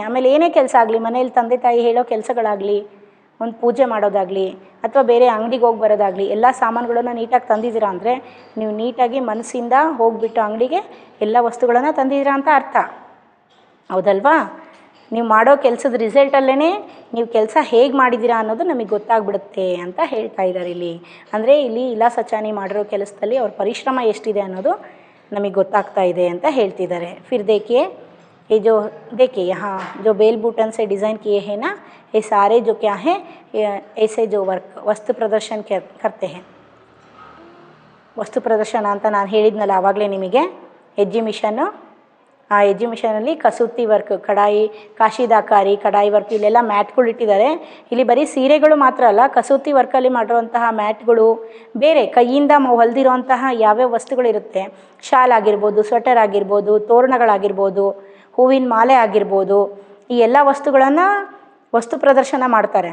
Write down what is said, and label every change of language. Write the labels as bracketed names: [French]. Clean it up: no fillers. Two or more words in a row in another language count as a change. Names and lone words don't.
[Kannada] ಆಮೇಲೆ ಏನೇ ಕೆಲಸ ಆಗಲಿ, ಮನೇಲಿ ತಂದೆ ತಾಯಿ ಹೇಳೋ ಕೆಲಸಗಳಾಗಲಿ, ಒಂದು ಪೂಜೆ ಮಾಡೋದಾಗಲಿ ಅಥವಾ ಬೇರೆ ಅಂಗಡಿಗೆ ಹೋಗಿ ಬರೋದಾಗಲಿ, ಎಲ್ಲ ಸಾಮಾನುಗಳನ್ನು ನೀಟಾಗಿ ತಂದಿದ್ದೀರಾ ಅಂದರೆ ನೀವು ನೀಟಾಗಿ ಮನಸ್ಸಿಂದ ಹೋಗಿಬಿಟ್ಟು ಅಂಗಡಿಗೆ ಎಲ್ಲ ವಸ್ತುಗಳನ್ನು ತಂದಿದ್ದೀರಾ ಅಂತ ಅರ್ಥ, ಹೌದಲ್ವಾ? ನೀವು ಮಾಡೋ ಕೆಲಸದ ರಿಸಲ್ಟಲ್ಲೇ ನೀವು ಕೆಲಸ ಹೇಗೆ ಮಾಡಿದ್ದೀರಾ ಅನ್ನೋದು ನಮಗೆ ಗೊತ್ತಾಗ್ಬಿಡುತ್ತೆ ಅಂತ ಹೇಳ್ತಾ ಇದ್ದಾರೆ ಇಲ್ಲಿ. ಅಂದರೆ ಇಲ್ಲಿ ಇಲಾ ಸಚಾನಿ ಮಾಡಿರೋ ಕೆಲಸದಲ್ಲಿ ಅವ್ರ ಪರಿಶ್ರಮ ಎಷ್ಟಿದೆ ಅನ್ನೋದು ನಮಗೆ ಗೊತ್ತಾಗ್ತಾ ಇದೆ ಅಂತ ಹೇಳ್ತಿದ್ದಾರೆ. [Hindi] फिर देखिए ये जो देखिए यहाँ जो बेल बूटन से डिज़ाइन किए हैं ना, ये सारे जो क्या हैं, ऐसे जो वर्क वस्तु प्रदर्शन करते हैं, [Kannada] ವಸ್ತು ಪ್ರದರ್ಶನ ಅಂತ ನಾನು ಹೇಳಿದ್ನಲ್ಲ ಆವಾಗಲೇ ನಿಮಗೆ, ಎಕ್ಸಿಬಿಷನ್ನು. ಆ ಎಕ್ಸಿಬಿಷನಲ್ಲಿ ಕಸೂತಿ ವರ್ಕ್, ಕಡಾಯಿ, ಕಾಶಿದಾಕಾರಿ, ಕಡಾಯಿ ವರ್ಕ್, ಇಲ್ಲೆಲ್ಲ ಮ್ಯಾಟ್ಗಳು ಇಟ್ಟಿದ್ದಾರೆ. ಇಲ್ಲಿ ಬರೀ ಸೀರೆಗಳು ಮಾತ್ರ ಅಲ್ಲ, ಕಸೂತಿ ವರ್ಕಲ್ಲಿ ಮಾಡಿರುವಂತಹ ಮ್ಯಾಟ್ಗಳು, ಬೇರೆ ಕೈಯಿಂದ ಹೊಲಿದಿರುವಂತಹ ಯಾವ್ಯಾವ ವಸ್ತುಗಳಿರುತ್ತೆ, ಶಾಲ್ ಆಗಿರ್ಬೋದು, ಸ್ವೆಟರ್ ಆಗಿರ್ಬೋದು, ತೋರಣಗಳಾಗಿರ್ಬೋದು, ಹೂವಿನ ಮಾಲೆ ಆಗಿರ್ಬೋದು, ಈ ಎಲ್ಲ ವಸ್ತುಗಳನ್ನು ವಸ್ತು ಪ್ರದರ್ಶನ ಮಾಡ್ತಾರೆ.